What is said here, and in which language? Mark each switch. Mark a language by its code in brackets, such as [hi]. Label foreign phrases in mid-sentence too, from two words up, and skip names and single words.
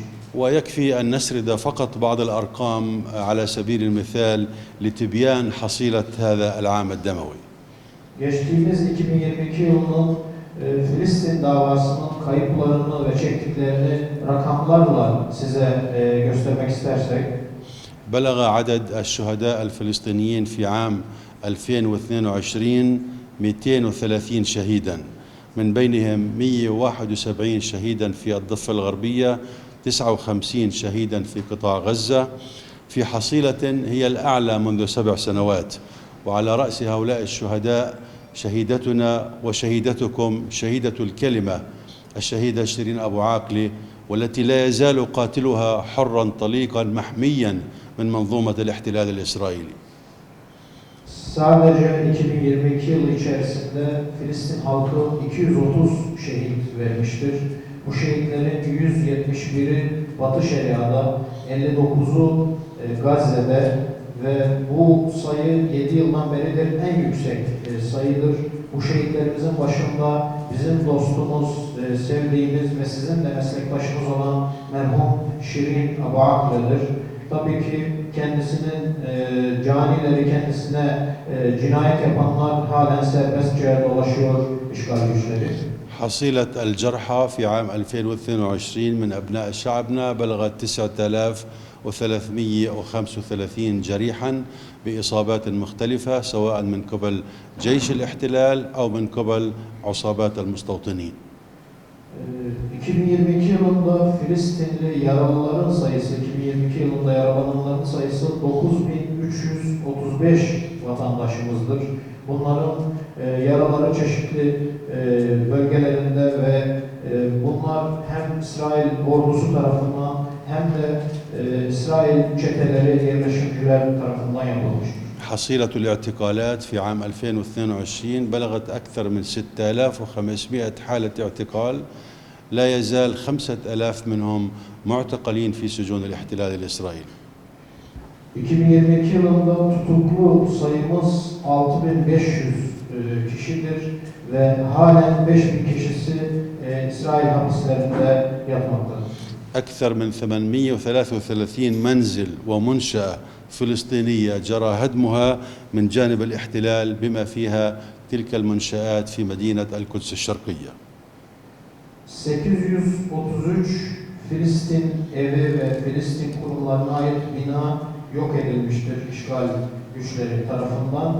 [ar] ويكفي أن نسرد فقط بعض الأرقام على سبيل المثال لتبيان حصيلة هذا العام الدموي. [tr] Geçtiğimiz 2022 yılının Filistin davasının kayıplarını ve çektiklerini rakamlarla size göstermek istersek, [ar] بلغ عدد الشهداء الفلسطينيين في عام 2022 230 شهيدا، من بينهم 171 شهيدا في الضفة الغربية، 59 شهيدا في قطاع غزة، في حصيلة هي الأعلى منذ 7 سنوات. وعلى رأس هؤلاء الشهداء شهيدتنا وشهيدتكم شهيدة الكلمة الشهيدة شيرين أبو عاقلة، والتي لا يزال قاتلها حرا طليقا محميا من منظومة الاحتلال الإسرائيلي. [tr] Sadece 2022 yılı içerisinde Filistin halkı 230 şehit vermiştir. Bu şehitlerin 171'i Batı Şeria'da, 59'u Gazze'de ve bu sayı 7 yıldan beridir en yüksek sayıdır. Bu şehitlerimizin başında bizim dostumuz, sevdiğimiz ve sizin de meslektaşınız olan merhum Şirin Abu Akle'dir. Tabii ki kendisinin canileri, kendisine cinayet yapanlar halen serbestçe dolaşıyor işgal güçleri. [ar] حصيلة الجرحى في عام 2022 من أبناء شعبنا بلغت 9335 جريحا بإصابات مختلفة سواء من قبل جيش الاحتلال أو من قبل عصابات المستوطنين. [tr] 2022 yılında Filistinli yaralıların sayısı, 2022 yılında yaralananların sayısı 9335 vatandaşımızdır. Bunların yaraları çeşitli bölgelerinde ve bunlar hem İsrail ordusu tarafından hem de İsrail çeteleri, yerleşimciler tarafından yapılmıştır. [ar] حصيلة الاعتقالات في عام 2022 بلغت أكثر من 6500 حالة اعتقال، لا يزال 5000 منهم معتقلين في سجون الاحتلال الإسرائيلي. [tr] 2022 yılında tutuklu sayımız 6500 kişidir ve halen 5000 kişisi İsrail hapislerinde yatmaktadır. [ar] أكثر من 833 منزل ومنشأة فلسطينية جرى هدمها من جانب الاحتلال بما فيها تلك المنشآت في مدينة القدس الشرقية. [tr] 833 Filistin evi ve Filistin kurumlarına ait bina yok edilmiştir işgal güçleri tarafından.